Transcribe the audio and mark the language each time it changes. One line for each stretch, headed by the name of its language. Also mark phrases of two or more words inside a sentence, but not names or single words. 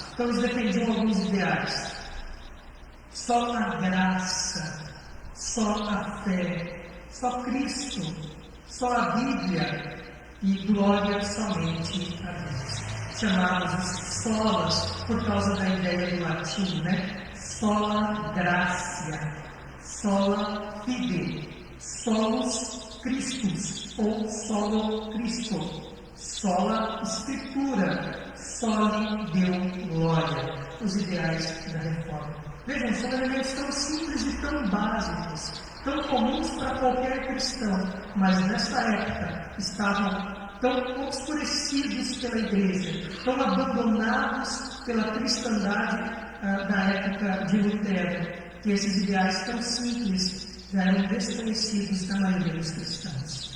Portuguese: Então, eles defendiam alguns ideais. Só a graça, só a fé, só Cristo, só a Bíblia e glória somente a Deus. Chamados os solas por causa da ideia do latim, né?
Latin: Sola gratia, sola fide, solus Christus
Portuguese: ou solo Cristo,
Latin: sola Escritura, soli Deo glória,
Portuguese: os ideais da reforma. Vejam, são elementos tão simples e tão básicos, tão comuns para qualquer cristão, mas nessa época estavam tão obscurecidos pela igreja, tão abandonados pela cristandade da época de Lutero, que esses ideais tão simples já eram desconhecidos da maioria dos cristãos.